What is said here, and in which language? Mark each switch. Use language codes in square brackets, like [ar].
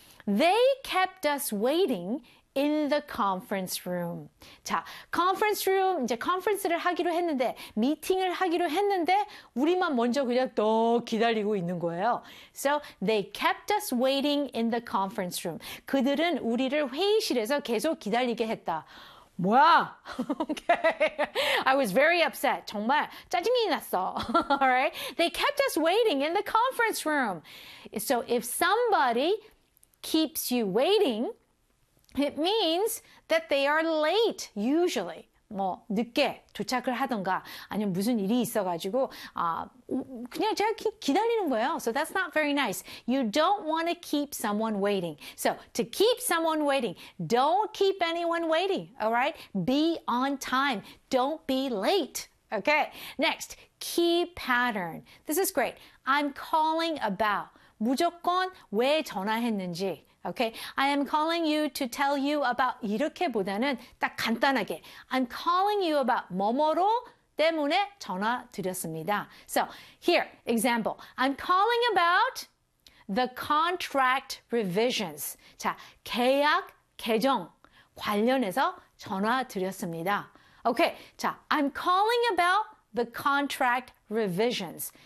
[en] They kept us waiting in the conference room. [ko] 자, conference room, 이제 conference를 하기로 했는데, 미팅을 하기로 했는데, 우리만 먼저 그냥 더 기다리고 있는 거예요. [en] So, they kept us waiting in the conference room. [ko] 그들은 우리를 회의실에서 계속 기다리게 했다. [en] 뭐야? Okay. I was very upset. [ko] 정말 짜증이 났어. Alright. [en] They kept us waiting in the conference room. So, if somebody keeps you waiting, It means that they are late, usually. [ko] 뭐, 늦게 도착을 하던가, 아니면 무슨 일이 있어가지고, 그냥 제가 기다리는 거예요. [en] So that's not very nice. You don't want to keep someone waiting. So to keep someone waiting, don't keep anyone waiting. All right? Be on time. Don't be late. Okay. Next, key pattern. This is great. I'm calling about. [ko] 무조건 왜 전화했는지. [en] Okay, I am calling you to tell you about [ko] 이렇게 보다는 딱 간단하게 [en] I'm calling you about [ko] 뭐뭐로 때문에 전화드렸습니다. [en] So, here, example. I'm calling about the contract revisions. [ko] 자, 계약 개정 관련해서 전화드렸습니다. [en] Okay, 자, I'm calling about the contract revisions.